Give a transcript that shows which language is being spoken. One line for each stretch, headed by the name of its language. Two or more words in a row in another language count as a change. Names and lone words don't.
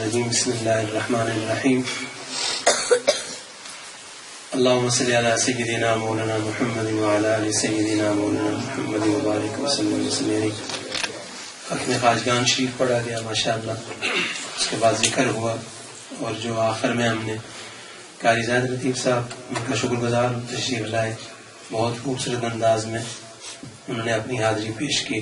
Arabic: بسم اللہ الرحمن الرحیم اللهم صل علی سیدنا مولانا محمد وعلی آل سیدنا مولانا محمد وبارک وسلم وسلم.
Urdu: میں خواجگان شریف پڑھا گیا ماشاءاللہ، اس کے بعد ذکر ہوا، اور جو آخر میں ہم نے قاری زاہد لطیف صاحب ان کا شکر گزار تشریف لائے، بہت خوبصورت انداز میں انہوں نے اپنی حاضری پیش کی.